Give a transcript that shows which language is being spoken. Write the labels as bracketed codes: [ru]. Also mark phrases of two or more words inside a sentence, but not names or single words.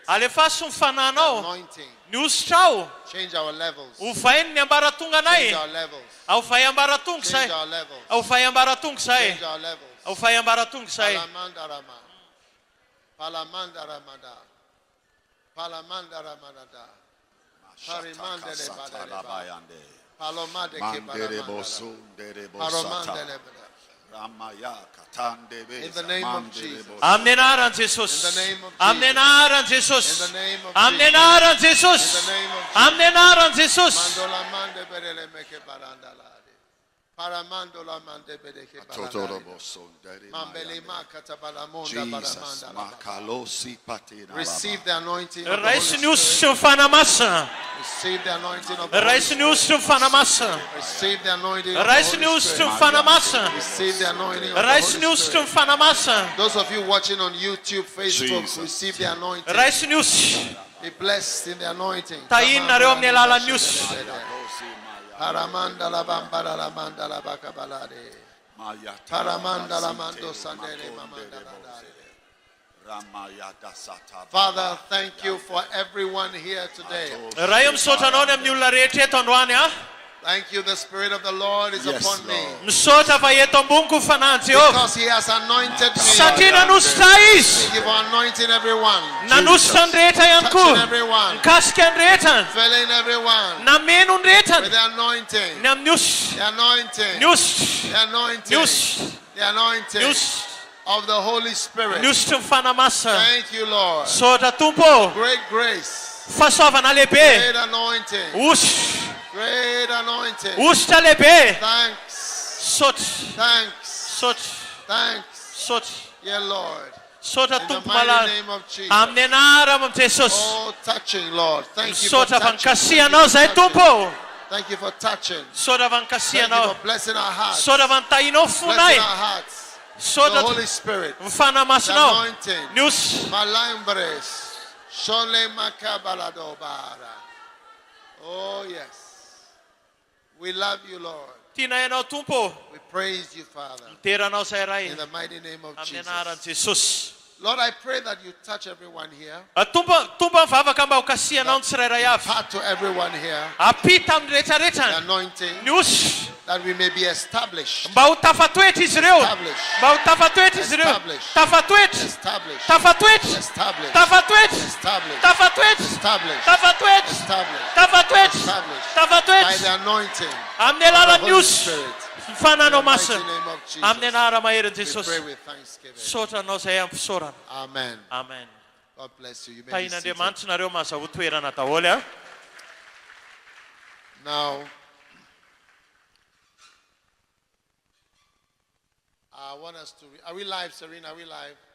[mg] Alefaso ny fananao. [en] Anointing. [mg] Ny ositrao. [en] Change our levels. [mg] Ovainy ny ambaratonga [en] Change [mg] anay. [en] our levels. [mg] Aovay ambaratonga [en] Change [mg] zay. [en] our levels. [mg] Aovay ambaratonga zay. [en] Change our levels. [mg] Aovay ambaratonga zay. Palamanda Rama. Palamanda Ramada. Palamanda Ramadada. Parimanda Lebada. Palomade Kebalamanda. Paromanda Lebada. [en] In the name of Jesus. [mg] Amin'ny anaran'i Jesosy. [en] In the name of [mg] Amin'ny [en] Jesus. [mg] anaran'i Jesosy. [en] In the name of [mg] Amin'ny [en] Jesus. [mg] anaran'i Jesosy. [en] In the name of [mg] Amin'ny anaran'i Jesosy. Mandola mande berele meke barandalade. Paramandola mande bereke barandalade. Mambele makata balamonda baramanda. [en] Receive the anointing of the Holy [mg] Rais ny [en] Spirit. [mg] ositra ny fanamasa. [en] Receive the anointing of the Holy [mg] Rais ny ositra ny fanamasa. [en] Receive the anointing of the [mg] Rais ny [en] Holy [mg] ositra [en] Spirit. [mg] ny fanamasa. [en] Receive the anointing of the [mg] Rais ny [en] Holy [mg] ositra ny [en] Spirit. [mg] fanamasa. [en] Those of you watching on YouTube, Facebook, Jesus. receive the anointing. [mg] Rais ny ositra. [en] Be blessed in the anointing. [mg] Tahinareo amin'ny alalan'ny ositra. Paramanda la bambara la manda la bakabalade. Paramanda la mando sandere mamanda la dare. [en] Father, thank you for everyone here today. [mg] Ray misaotra anao ny amin'ny olona rehetra eto androany a. [en] Thank you, the Spirit of the Lord is Yes, upon me. Lord. [mg] Misaotra fa eto amboniko fanany Jehovah. [en] Because He has anointed me. [mg] Satria nanositra izy. [en] Thank you for anointing everyone. [mg] Nanositra ny rehetra ihany [en] Touching [mg] koa. [en] everyone. [mg] Mikasika ny rehetra. [en] Filling everyone [mg] Nameno ny rehetra. [en] with the anointing. [mg] Ny amin'ny ositra. [en] The anointing. [mg] Ny ositra. [en] The anointing. [mg] Ny ositra. [en] The anointing [mg] Ny ositra. [en] of the Holy Spirit. [mg] Ny ositra ny fanamasa. [en] Thank you, Lord. [mg] Misaotra tompo. [en] Great grace. [mg] Fahasoavana lehibe. [en] Great anointing. [mg] Ositra. [en] Great anointing. [mg] Ositra lehibe. [en] Thanks. [mg] Sotra. [en] Thanks. [mg] Sotra. [en] Thanks. [mg] Sotra. [en] Dear Lord. [mg] Sotra [en] In the [mg] tompo [en] mighty [mg] malala. [en] name of Jesus. [mg] Amin'ny anarana Jesosy. [en] Oh, touching, Lord. Thank you for [mg] Misaotra fa [en] touching. [mg] nikasihanao zay tompo. [en] Thank you for touching. [mg] Misaotra fa [en] Thank you [mg] nikasihanao. [en] for blessing our hearts. [mg] Misaotra fa nitahinao [en] Blessing [mg] fonay. [en] our hearts. The [mg] Misaotra [en] Holy Spirit. [mg] ny [en] The [mg] fanamasinao. [en] anointing. [mg] Ny ositra. Malambres. Shole makabalado bara. [en] Oh, yes. We love you, Lord. [mg] Tiana ianao tompo. [en] We praise you, Father. [mg] Miteranao zay ray. [en] In the mighty name of [mg] Amin'ny [en] Jesus. [mg] anaran'i Jesosy. [en] Lord, I pray that you touch everyone here. [mg] Tompo mivavaka mba ho kasihanao ny tsirairay avy. [en] Part to everyone here. [mg] Apita amin'ny [en] The [mg] rehetrarehetra. [en] anointing [mg] Ny ositra. [en] that we may be established. [mg] Mba ho tafatoetra izy ireo. [en] Established. [mg] Mba ho tafatoetra izy ireo. [en] Established. [mg] Tafatoetra. [en] Established. [mg] Tafatoetra. [en] Established. [mg] Tafatoetra. [en] Established. [mg] Tafatoetra. [en] Established. [mg] Tafatoetra. [en] Established. [mg] Tafatoetra. [en] Established. By [mg] Tafatoetra. [en] the anointing [mg] Amin'ny [en] of the [mg] alalan'ny [en] Holy [mg] ositra. [en] Spirit. [mg] Fananao [en] In the [mg] masina. [en] mighty name of Jesus. [mg] Amin'ny anara maherin'i [en] We [mg] Jesosy. [en] pray with thanksgiving. [mg] Misaotra anao zay ampisaorana. Amen. Amen. [en] God bless you. You may be seated. [mg] Tahin'Andriamanitra nareo mahazaho toerana daholo a. [en] Now, I want us to. Are we live, Serena? Are we live?